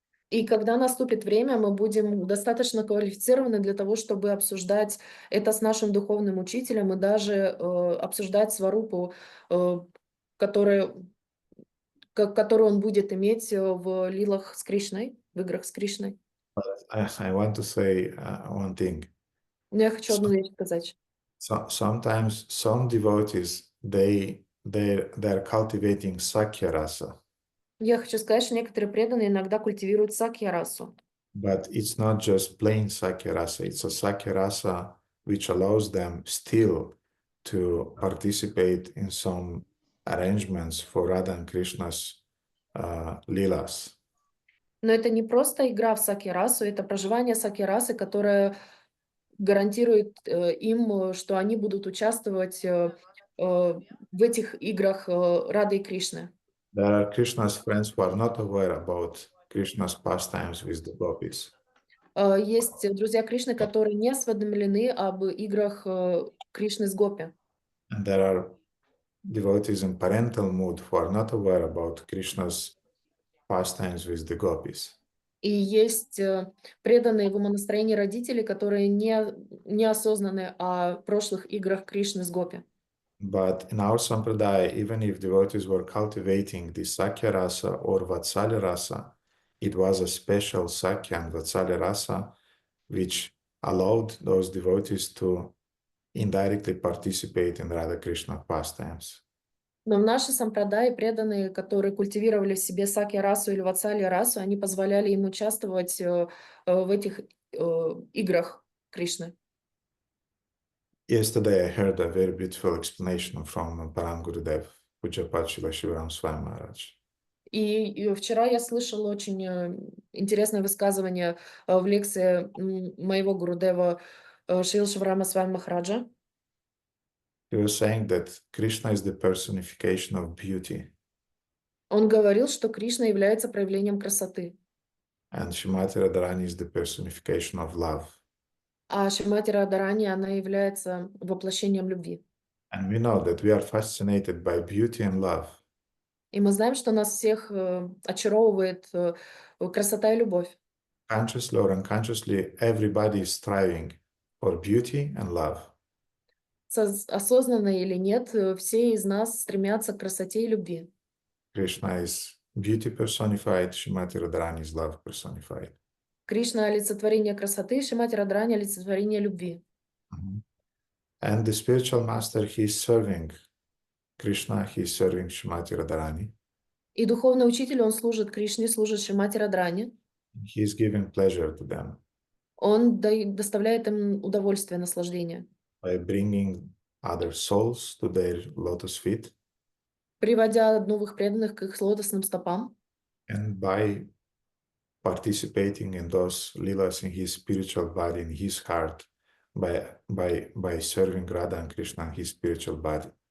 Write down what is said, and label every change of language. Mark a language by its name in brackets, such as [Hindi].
[Russian] И когда наступит время, мы будем достаточно квалифицированы для того, чтобы обсуждать это с нашим духовным учителем и даже обсуждать сварупу, которую он будет иметь в лилах с Кришной, в играх с Кришной. [English] I want to say one thing. [Russian] Но я хочу одну вещь сказать. [English] Sometimes some devotees, they're cultivating Sakya rasa. [Russian] Я хочу сказать, что некоторые преданные иногда культивируют сакья-расу. [English] But it's not just plain Sakya rasa, it's a Sakya rasa which allows them still to participate in some arrangements for Radha and Krishna's Leelas. [Russian] Но это не просто игра в сакья-расу, это проживание сакья-расы, которое гарантирует им, что они будут участвовать в этих играх Рады и Кришны. [English] There are Krishna's friends who are not aware about Krishna's pastimes with the gopis. [Russian] Есть друзья Кришны, которые не осведомлены об играх Кришны с гопи. [English] And there are devotees in parental mood who are not aware about Krishna's pastimes with the gopis. [Russian] И есть преданные в умонастроении родители, которые не осознаны о прошлых играх Кришны с гопи. [English] But in our sampradaya, even if devotees were cultivating the Sakya rasa or Vatsalya rasa, it was a special Sakya and Vatsalya rasa which allowed those devotees to indirectly participate in Radha Krishna pastimes. [Russian] Но в нашей сампрадае преданные, которые культивировали в себе сакья-расу или ватсалья-расу, они позволяли им участвовать в этих играх Кришны. [English] Yesterday I heard a very beautiful explanation from Param Gurudev, Pujapad Srila Shivaram Swami Maharaj. [Russian] И вчера я слышала очень интересное высказывание в лекции моего Гурудева Шрила Шиварама Свами Махараджа. [English] He was saying that Krishna is the personification of beauty, [Russian] Он говорил, что Кришна является проявлением красоты, [English] and Shrimati Radharani is the personification of love. [Russian] а Шримати Радхарани, она является воплощением любви. [English] And we know that we are fascinated by beauty and love. [Russian] И мы знаем, что нас всех очаровывает красота и любовь. [English] Consciously or unconsciously, everybody is striving for beauty and love. [Russian] Осознанно или нет, все из нас стремятся к красоте и любви. [English] Krishna is beauty personified, Shrimati Radharani is love personified. [Russian] Кришна — олицетворение красоты, Шримати Радхарани — олицетворение любви. [English] And the spiritual master, he is serving Krishna, he is serving Shrimati Radharani. [Russian] И духовный учитель, он служит Кришне, служит Шримати Радхарани. [English] He is giving pleasure to them [Russian] Он доставляет им удовольствие, наслаждение, [English] by bringing other souls to their lotus feet [Russian] приводя новых преданных к их лотосным стопам [English] and by participating in those leelas in his spiritual body, in his heart, by serving Radha and Krishna in his spiritual body.